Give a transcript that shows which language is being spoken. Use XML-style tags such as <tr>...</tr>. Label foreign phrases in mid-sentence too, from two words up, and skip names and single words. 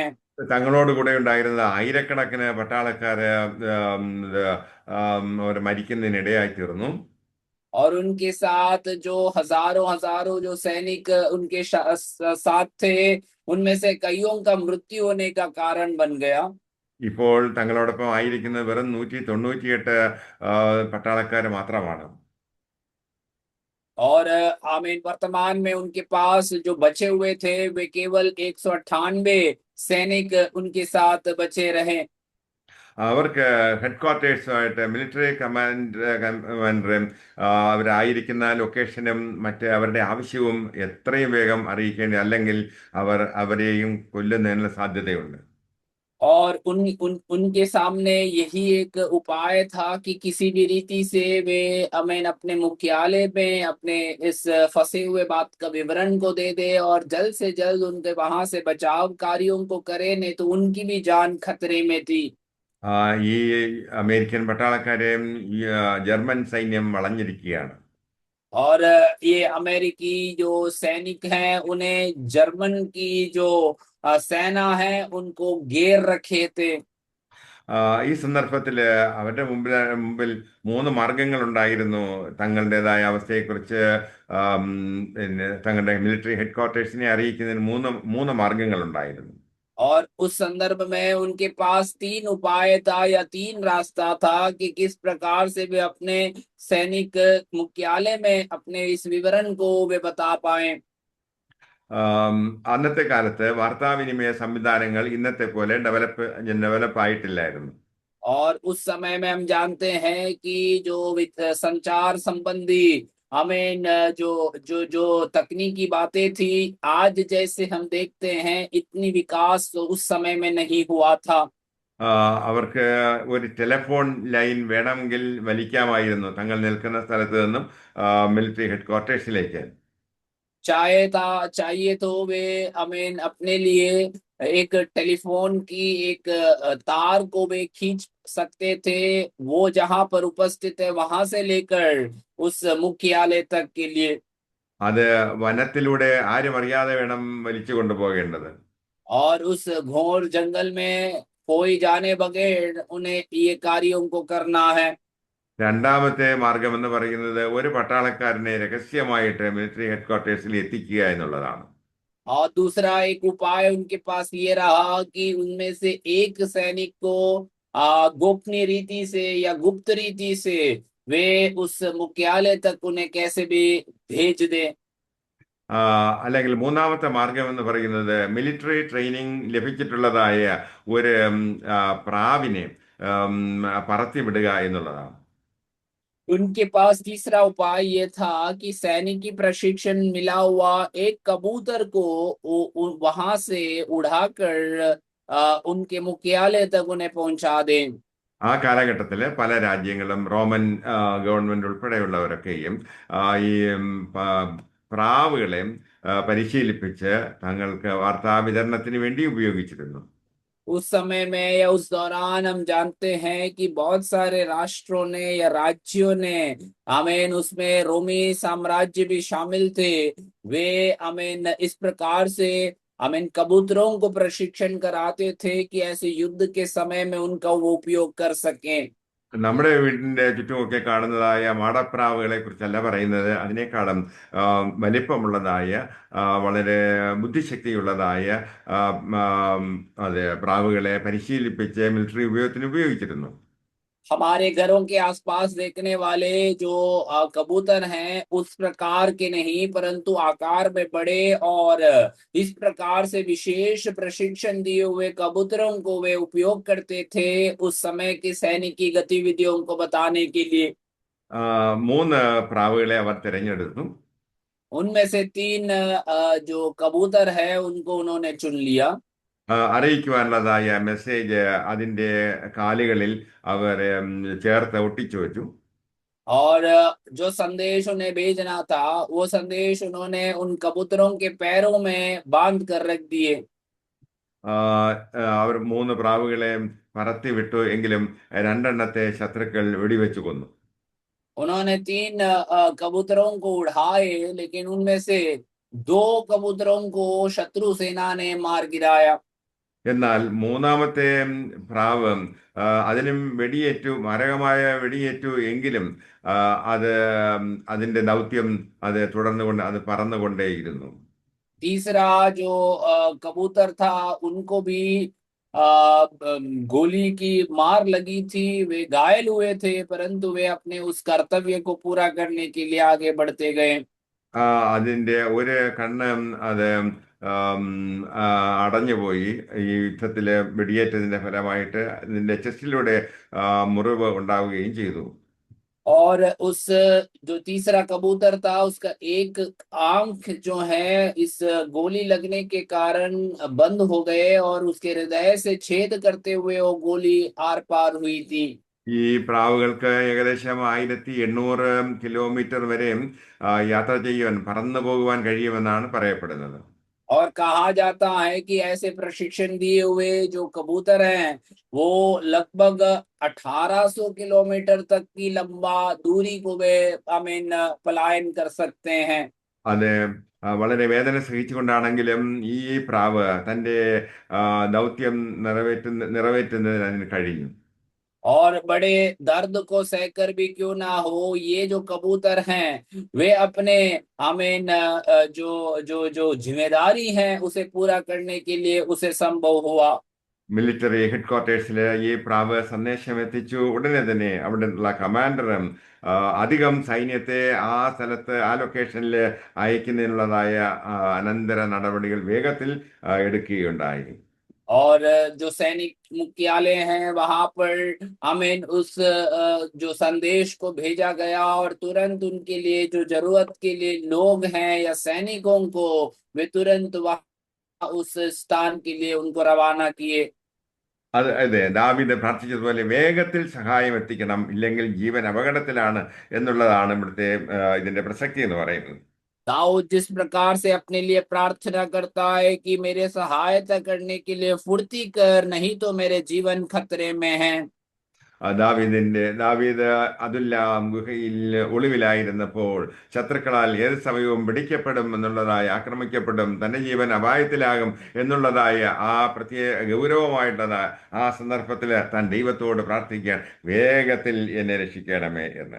<ml>തങ്ങളോട് കൂടെ ഉണ്ടായിരുന്ന ആയിരക്കണക്കിന് പട്ടാളക്കാര് അവർ മരിക്കുന്നതിനിടയായി തീർന്നു.</ml> <hi>और उनके साथ जो हजारों हजारों जो सैनिक उनके साथ थे, उनमें से कईयों का मृत्यु होने का कारण बन गया।</hi> <ml>ഇപ്പോൾ തങ്ങളോടൊപ്പം ആയിരിക്കുന്നത് വെറും 198 പട്ടാളക്കാർ മാത്രമാണ്.</ml> <hi>और आमीन, वर्तमान में उनके पास जो बचे हुए थे वे केवल 198 सैनिक उनके साथ बचे रहे।</hi> <ml>അവർക്ക്</ml> <en>head quarters military commander</en> <ml>അവരായിരിക്കുന്ന ലൊക്കേഷനും മറ്റ് അവരുടെ ആവശ്യവും എത്രയും വേഗം അറിയിക്കേണ്ടി, അല്ലെങ്കിൽ അവർ അവരെയും കൊല്ലുന്നതിനുള്ള സാധ്യതയുണ്ട്.</ml> <hi>और उनके सामने यही एक उपाय था कि किसी भी रीति से वे अमीन अपने मुख्यालय में अपने इस फंसे हुए बात का विवरण को दे दे और जल्द से जल्द उनके वहां से बचाव कार्यों को करे, नहीं तो उनकी भी जान खतरे में थी।</hi> <ml>ആ, ഈ അമേരിക്കൻ പട്ടാളക്കാരെയും ഈ ജർമ്മൻ സൈന്യം വളഞ്ഞിരിക്കുകയാണ്.</ml> <hi>और ये अमेरिकी जो सैनिक हैं उन्हें जर्मन की जो सेना है उनको घेर रखे थे।</hi> <ml>ഈ സന്ദർഭത്തിൽ അവരുടെ മുമ്പിൽ മൂന്ന് മാർഗങ്ങളുണ്ടായിരുന്നു തങ്ങളുടേതായ അവസ്ഥയെക്കുറിച്ച്. ആം, പിന്നെ തങ്ങളുടെ</ml> <en>military head quarters</en> <ml>അറിയിക്കുന്നതിന് മൂന്ന് മൂന്ന് മാർഗങ്ങളുണ്ടായിരുന്നു.</ml> <hi>और उस संदर्भ में उनके पास तीन उपाय था या तीन रास्ता था कि किस प्रकार से वे अपने सैनिक मुख्यालय में अपने इस विवरण को वे बता पाए।</hi> <ml>ആം, അന്നത്തെ കാലത്ത് വാർത്താവിനിമയ സംവിധാനങ്ങൾ ഇന്നത്തെ പോലെ ഡെവലപ്പ് ആയിട്ടില്ലായിരുന്നു.</ml> <hi>और उस समय में हम जानते हैं कि जो संचार संबंधी हमें जो जो जो तकनीकी बातें थी आज जैसे हम देखते हैं इतनी विकास तो उस समय में नहीं हुआ था।</hi> <ml>ആ, അവർക്ക് ഒരു</ml> <en>telephone line</en> <ml>വേണമെങ്കിൽ വലിക്കാമായിരുന്നു തങ്ങൾ നിൽക്കുന്ന സ്ഥലത്ത് നിന്നും</ml> <en>military head quarters.</en> <hi>चाहिए तो वे हमें अपने लिए एक टेलीफोन की एक तार को वे खींच सकते थे, वो जहां पर उपस्थित है वहां से लेकर उस मुख्यालय तक के लिए।</hi> <ml>അത് വനത്തിലൂടെ ആരും അറിയാതെ വേണം വലിച്ചു കൊണ്ടുപോകേണ്ടത്.</ml> <hi>और उस घोर जंगल में कोई जाने बगैर उन्हें ये कार्यों को करना है।</hi> <ml>രണ്ടാമത്തെ മാർഗം എന്ന് പറയുന്നത് ഒരു പട്ടാളക്കാരനെ രഹസ്യമായിട്ട്</ml> <en>military head quarters</en> <ml>എത്തിക്കുക എന്നുള്ളതാണ്.</ml> <hi>और दूसरा एक उपाय उनके पास ये रहा कि उनमें से एक सैनिक को गोपनीय रीति से या गुप्त रीति से वे उस मुख्यालय तक उन्हें कैसे भी भेज दें।</hi> <ml>ആ, അല്ലെങ്കിൽ മൂന്നാമത്തെ മാർഗം എന്ന് പറയുന്നത്</ml> <en>military training</en> <ml>ലഭിച്ചിട്ടുള്ളതായ ഒരു പ്രാവിനെ ഉം, പറത്തി വിടുക എന്നുള്ളതാണ്.</ml> <hi>उनके पास तीसरा उपाय ये था कि सैनिकी प्रशिक्षण मिला हुआ एक कबूतर को वहां से उड़ाकर उनके मुख्यालय तक उन्हें पहुंचा दें।</hi> <ml>ആ കാലഘട്ടത്തിൽ പല രാജ്യങ്ങളും</ml> <en>Roman government</en> <ml>ഉൾപ്പെടെയുള്ളവരൊക്കെയും ആ, ഈ പ്രാവുകളെ പരിശീലിപ്പിച്ച് തങ്ങൾക്ക് വാർത്താ വിതരണത്തിന് വേണ്ടി ഉപയോഗിച്ചിരുന്നു.</ml> <hi>उस समय में या उस दौरान हम जानते हैं कि बहुत सारे राष्ट्रों ने या राज्यों ने आमीन उसमें रोमी साम्राज्य भी शामिल थे। वे आमीन इस प्रकार से आमीन कबूतरों को प्रशिक्षण कराते थे कि ऐसे युद्ध के समय में उनका वो उपयोग कर सकें।</hi> <ml>നമ്മുടെ വീടിന്റെ ചുറ്റുമൊക്കെ കാണുന്നതായ മാടപ്രാവുകളെ കുറിച്ചല്ല പറയുന്നത്, അതിനേക്കാളും ആ, വലിപ്പമുള്ളതായ വളരെ ബുദ്ധിശക്തിയുള്ളതായ ആ, ആ, അതെ, പ്രാവുകളെ പരിശീലിപ്പിച്ച് മിലിറ്ററി ഉപയോഗത്തിന് ഉപയോഗിച്ചിരുന്നു.</ml> <hi>हमारे घरों के आसपास देखने वाले जो कबूतर हैं उस प्रकार के नहीं, परंतु आकार में बड़े और इस प्रकार से विशेष प्रशिक्षण दिए हुए कबूतरों को वे उपयोग करते थे उस समय की सैनिकी गतिविधियों को बताने के लिए।</hi> <ml>ആ, മൂന്ന് പ്രാവുകളെ അവർ തിരഞ്ഞെടുത്തു.</ml> <hi>उनमें से तीन जो कबूतर है उनको उन्होंने चुन लिया।</hi> <ml>അറിയിക്കുവാനുള്ളതായ മെസ്സേജ് അതിൻ്റെ കാലുകളിൽ അവർ ചേർത്ത് ഒട്ടിച്ചു വെച്ചു.</ml> <hi>और जो संदेश उन्हें भेजना था वो संदेश उन्होंने उन कबूतरों के पैरों में बांध कर रख दिए।</hi> <ml>ആ, അവർ മൂന്ന് പ്രാവുകളെ പറത്തി വിട്ടു, എങ്കിലും രണ്ടെണ്ണത്തെ ശത്രുക്കൾ വെടിവെച്ചു കൊന്നു.</ml> <hi>उन्होंने तीन कबूतरों को उड़ाए, लेकिन उनमें से दो कबूतरों को शत्रु सेना ने मार गिराया।</hi> <ml>എന്നാൽ മൂന്നാമത്തെ പ്രാവ് അതിനും വെടിയേറ്റു, മാരകമായ വെടിയേറ്റു, എങ്കിലും ആ, അത് അതിന്റെ ദൗത്യം അത് തുടർന്നുകൊണ്ട് അത് പറന്നുകൊണ്ടേയിരുന്നു.</ml> <hi>तीसरा जो कबूतर था उनको भी गोली की मार लगी थी, वे घायल हुए थे, परंतु वे अपने उस कर्तव्य को पूरा करने के लिए आगे बढ़ते गए।</hi> <ml>അതിന്റെ ഒരു കണ്ണ് അത് ആം, ആ, അടഞ്ഞുപോയി. ഈ യുദ്ധത്തില് വെടിയേറ്റതിന്റെ ഫലമായിട്ട് ഇതിന്റെ ചെസ്റ്റിലൂടെ മുറിവ് ഉണ്ടാവുകയും ചെയ്തു.</ml> <hi>और उस जो तीसरा कबूतर था उसका एक आंख जो है इस गोली लगने के कारण बंद हो गए, और उसके हृदय से छेद करते हुए वो गोली आर पार हुई थी।</hi> <ml>ഈ പ്രാവുകൾക്ക് ഏകദേശം 1800 കിലോമീറ്റർ വരെയും യാത്ര ചെയ്യുവാൻ, പറന്നു പോകുവാൻ കഴിയുമെന്നാണ് പറയപ്പെടുന്നത്.</ml> <hi>और कहा जाता है कि ऐसे प्रशिक्षण दिए हुए जो कबूतर हैं वो लगभग 1800 किलोमीटर तक की लंबा दूरी को वे पलायन कर सकते हैं।</hi> <ml>അത് വളരെ വേദന സഹിച്ചുകൊണ്ടാണെങ്കിലും ഈ പ്രാവ് തന്റെ ആ, ദൗത്യം നിറവേറ്റുന്നതിന് അതിന് കഴിഞ്ഞു.</ml> <hi>और बड़े दर्द को सहकर भी क्यों ना हो, ये जो कबूतर हैं वे अपने जो जो जो जिम्मेदारी है उसे पूरा करने के लिए उसे संभव हुआ।</hi> <en>military head quarters</en> <ml>ഈ പ്രാവ് സന്ദേശം എത്തിച്ചു. ഉടനെ തന്നെ അവിടെയുള്ള കമാൻഡറും അധികം സൈന്യത്തെ ആ സ്ഥലത്ത് ആ ലൊക്കേഷനിൽ അയക്കുന്നതിനുള്ളതായ അനന്തര നടപടികൾ വേഗത്തിൽ എടുക്കുകയുണ്ടായി.</ml> <hi>और जो सैनिक मुख्यालय हैं वहां पर उस जो संदेश को भेजा गया, और तुरंत उनके लिए जो जरूरत के लिए लोग हैं या सैनिकों को वे तुरंत वहां उस स्थान के लिए उनको रवाना किए।</hi> <ml>അതെ, ദാവീദ് പ്രാർത്ഥിച്ചതുപോലെ വേഗത്തിൽ സഹായം എത്തിക്കണം, ഇല്ലെങ്കിൽ ജീവൻ അപകടത്തിലാണ് എന്നുള്ളതാണ് ഇവിടുത്തെ ഇതിന്റെ പ്രസക്തി എന്ന് പറയുന്നത്.</ml> <hi>दाऊद जिस प्रकार से अपने लिए प्रार्थना करता है कि मेरे सहायता करने के लिए फुर्ती कर, नहीं तो मेरे जीवन खतरे में है।</hi> <ml>ദാവീദ് അതുല്ലാം ഗുഹയിൽ ഒളിവിലായിരുന്നപ്പോൾ ശത്രുക്കളാൽ ഏത് സമയവും പിടിക്കപ്പെടും എന്നുള്ളതായ, ആക്രമിക്കപ്പെടും, തന്റെ ജീവൻ അപായത്തിലാകും എന്നുള്ളതായ ആ പ്രത്യേക ഗൗരവമായിട്ടുള്ള ആ സന്ദർഭത്തിൽ താൻ ദൈവത്തോട് പ്രാർത്ഥിക്കാൻ, വേഗത്തിൽ എന്നെ രക്ഷിക്കണമേ എന്ന്.</ml>